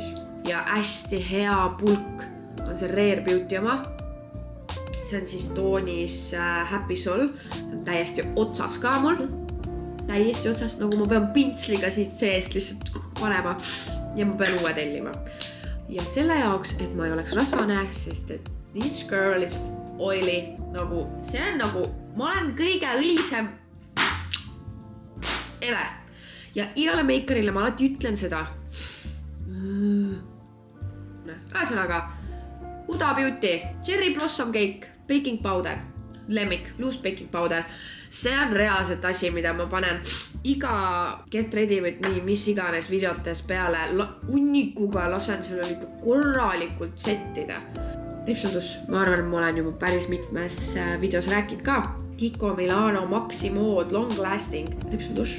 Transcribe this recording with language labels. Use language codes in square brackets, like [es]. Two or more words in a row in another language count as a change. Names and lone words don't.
[et] Ja hästi hea pulk on see Rare Beauty oma. See on siis toonis Happy Soul. See on täiesti otsas ka mul. Täiesti otsas, nagu ma pean pintsliga siit seest lihtsalt panema ja ma pean uue tellima. Ja selle jaoks, et ma ei oleks rasvane, sest et [en] this girl is oily. [et] Nagu, see on nagu, ma olen kõige õlisem ever. Ja igale meikarile ma alati ütlen seda. Ühesõnaga, Huda Beauty, Cherry Blossom Cake, Baking Powder, lemmik, [en] loose baking powder. [et] See on reaalselt asi, mida ma panen iga Get Ready või nii, mis iganes videotes peale unnikuga lasen selle korralikult settida. Ripsundus, ma arvan, ma olen juba päris mitmes videos rääkinud ka. Kiko Milano Maximode Long Lasting ripsundus.